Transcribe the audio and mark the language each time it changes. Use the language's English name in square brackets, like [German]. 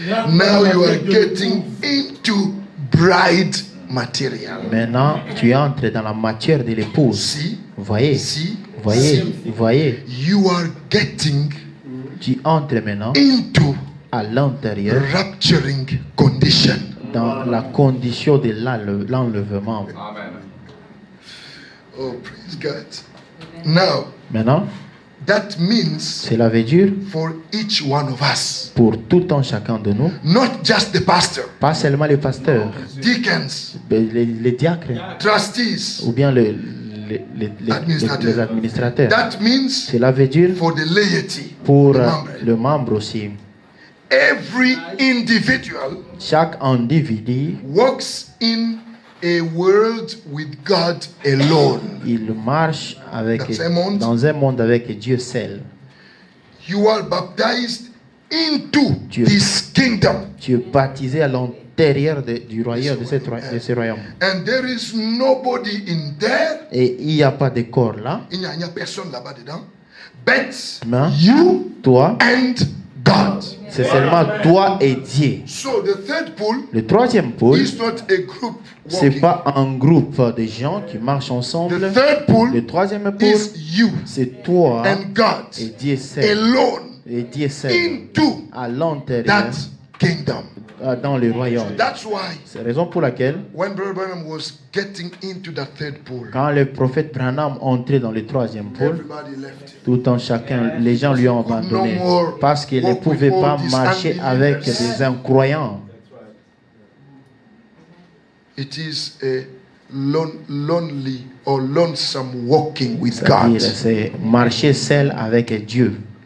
[English] Now you are getting into bride material. [French] Maintenant, tu entres dans la matière de l'épouse. [English] See, [French] Voyez, [English] see, [French] voyez, [English] see. [French] voyez. [English] You are getting [French] Tu entres maintenant [English] into [French] à l'intérieur [English] rapturing condition. [French] dans la condition de l'enlèvement. [English] Amen. Oh, praise God. Now, [French] Maintenant, [English] that means [French] cela veut dire [English] for each one of us, [French] pour tout un chacun de nous, [English] not just the pastor, [French] pas seulement les pasteurs, [English] deacons, [French] les diacres [English] trustees, [French] ou bien les administrateurs. [English] that means [French] Cela veut dire [English] for the laity, [French] pour [English] the member. [French] le membre aussi. [English] Every individual [French] Chaque individu, [English] walks in a world with God alone. [French] il marche Dans un monde. avec Dieu seul. [English] You are baptized into [French] Dieu. [English] this kingdom. [French] Tu es baptisé à l'intérieur du royaume, de ce royaume. [English] And there is nobody in there. [French] Et il n'y a pas de corps là. Il n'y a personne là-bas dedans. [English] But [French] Non. [English] you [French] Toi, [English] and God. [French] c'est seulement toi et Dieu. [English] So the third pool [French] Le troisième pôle, [English] is not a group [French] c'est [English] walking. [French] pas un groupe de gens qui marchent ensemble. [English] The third pool [French] Le troisième pôle, [English] is you [French] c'est toi [English] and God [French] et Dieu seul. [English] alone [French] Et Dieu seul. [English] into [French] À l'intérieur, [English] that kingdom. [French] dans le royaume. [English] That's why [French] C'est la raison pour laquelle, [English] when Brother Branham was getting into that third pool, [French] quand le prophète Branham entrait dans le troisième pôle, [English] everybody left. [French] tout un chacun, les gens lui ont abandonné parce qu'il ne pouvait pas marcher avec des incroyants. [English] It is a lonely or lonesome walking with [French] C'est-à-dire, God. c'est marcher seul avec Dieu.